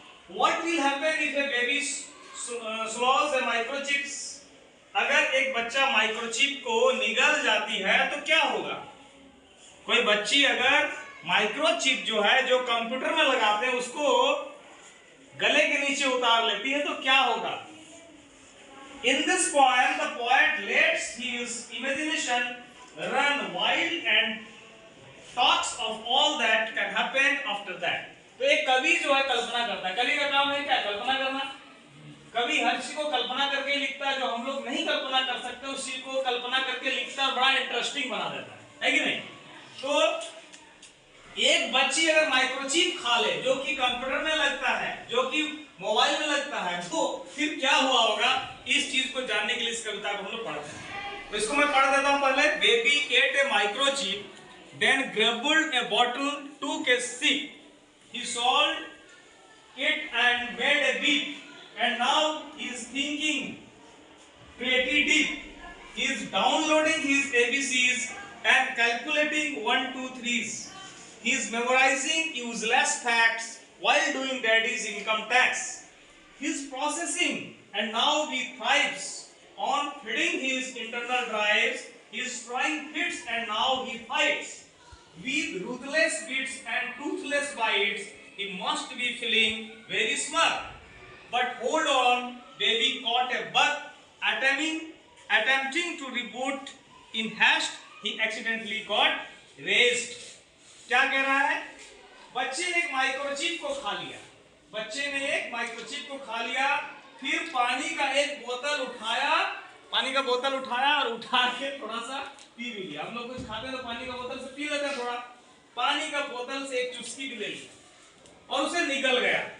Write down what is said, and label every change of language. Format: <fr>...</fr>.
<en>What will happen if a baby swallows a microchips?</en> <hi>अगर एक बच्चा माइक्रोचिप को निगल जाती है तो क्या होगा? कोई बच्ची अगर माइक्रोचिप जो है, जो कंप्यूटर में लगाते हैं, उसको गले के नीचे उतार लेती है तो क्या होगा?</hi> <en>In this poem, the poet lets his imagination run wild and talks of all that can happen after that.</en> <hi>तो एक कवि जो है कल्पना करता है। कवि का काम है क्या? कल्पना करना। कवि हर चीज को कल्पना करके लिखता है, जो हम लोग नहीं कल्पना कर सकते उस चीज को कल्पना करके लिखता है, बड़ा इंटरेस्टिंग बना देता है कि नहीं? तो एक बच्ची अगर माइक्रोचिप खा ले, जो कि कंप्यूटर में लगता है, जो कि मोबाइल में लगता है, तो फिर क्या हुआ होगा? इस चीज को जानने के लिए इस कविता को हम लोग पढ़ते हैं। तो इसको मैं पढ़ देता हूं पहले।</hi> <en>Baby ate a microchip, then gobbled a bottle, took a sip, he swallowed it and made a beat, and now he is thinking pretty deep. He is downloading his ABCs and calculating 1, 2, 3s. He is memorizing useless facts while doing daddy's income tax. He is processing and now he thrives on feeding his internal drives. He is trying fits and now he fights. With ruthless bits and toothless bites, he must be feeling very smart. But hold on, baby caught a bug attempting to reboot. In haste, he accidentally got raised.</en> <hi>क्या कह रहा है? बच्चे ने एक microchip को खा लिया। बच्चे ने एक माइक्रोचिप को खा लिया, फिर पानी का एक बोतल उठाया, पानी का बोतल उठाया और उठा के थोड़ा सा पी भी लिया। हम लोग कुछ खाते हैं तो पानी का बोतल से पी लेते हैं थोड़ा। पानी का बोतल से एक चुस्की भी ले लिया और उसे निकल गया।</hi>